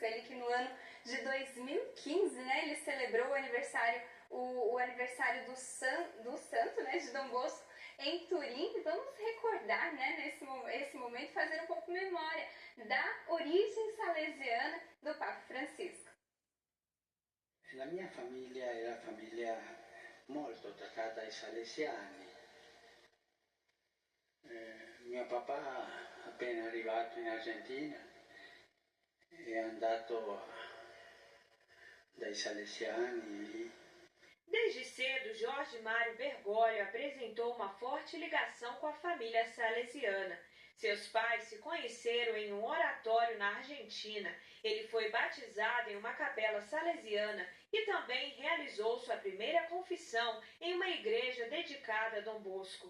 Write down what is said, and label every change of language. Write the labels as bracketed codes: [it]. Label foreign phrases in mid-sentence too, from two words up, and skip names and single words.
[pt] Ele que no ano de 2015, né, ele celebrou o aniversário do santo, né, de Dom Bosco, em Turim. Vamos recordar, né, esse momento, fazer um pouco memória da origem salesiana do Papa Francisco. [it] La mia famiglia era famiglia molto attaccata ai salesiani. Mio papà, appena arrivato in Argentina, è andato dai salesiani. [pt] Desde cedo, Jorge Mário Bergoglio apresentou uma forte ligação com a família salesiana. Seus pais se conheceram em um oratório na Argentina. Ele foi batizado em uma capela salesiana e também realizou sua primeira confissão em uma igreja dedicada a Dom Bosco.